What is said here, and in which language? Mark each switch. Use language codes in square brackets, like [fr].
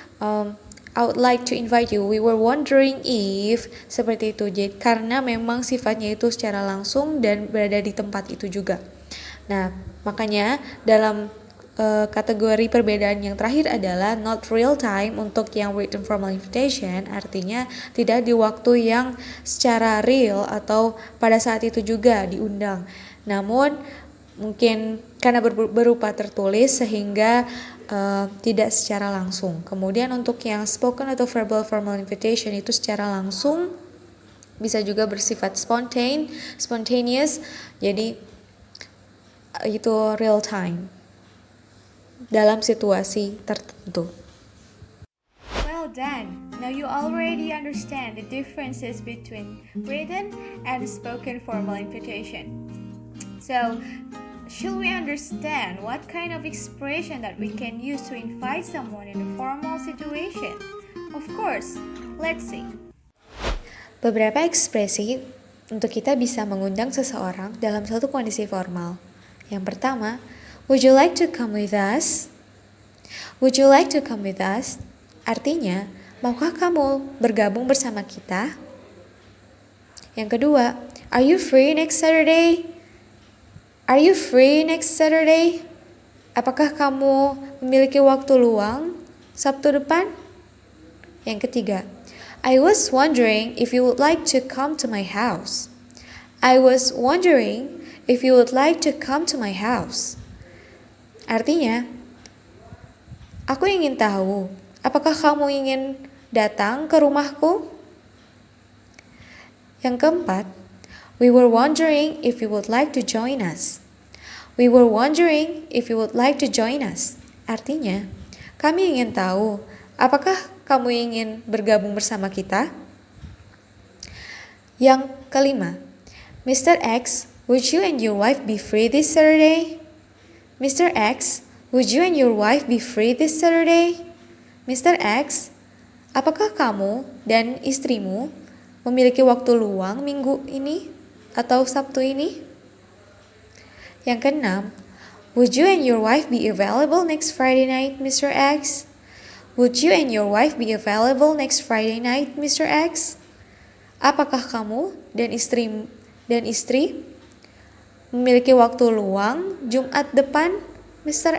[en] I would like to invite you. We were wondering if, [id] seperti itu. Jadi karena memang sifatnya itu secara langsung dan berada di tempat itu juga. Nah, makanya dalam kategori perbedaan yang terakhir adalah [en] not real time. [id] Untuk yang [en] written formal invitation [id] artinya tidak di waktu yang secara real atau pada saat itu juga diundang. Namun mungkin karena berupa tertulis sehingga tidak secara langsung. Kemudian untuk yang spoken atau [en] verbal formal invitation [id] itu secara langsung bisa juga bersifat spontaneous, jadi itu real time dalam situasi tertentu. [en] Well done. Now you already understand the differences between written and spoken formal invitation. So, should we understand what kind of expression that we can use to invite someone in a formal situation? Of course, let's see. [id] Beberapa ekspresi untuk kita bisa mengundang seseorang dalam suatu kondisi formal. Yang pertama, [en] would you like to come with us? Would you like to come with us? [id] Artinya, maukah kamu bergabung bersama kita? Yang kedua, [en] are you free next Saturday? Are you free next Saturday? [id] Apakah kamu memiliki waktu luang Sabtu depan? Yang ketiga, [en] I was wondering if you would like to come to my house. I was wondering if you would like to come to my house. [id] Artinya, aku ingin tahu, apakah kamu ingin datang ke rumahku? Yang keempat, [en] we were wondering if you would like to join us. We were wondering if you would like to join us. [id] Artinya, kami ingin tahu, apakah kamu ingin bergabung bersama kita? Yang kelima, Mr. [en] X, would you and your wife be free this Saturday? Mr. X, would you and your wife be free this Saturday? Mr. [id] X, apakah kamu dan istrimu memiliki waktu luang minggu ini atau Sabtu ini? Yang keenam, [en] would you and your wife be available next Friday night, Mr. X? Would you and your wife be available next Friday night, Mr. X? [id] Apakah kamu dan istri memiliki waktu luang Jumat depan, Mr.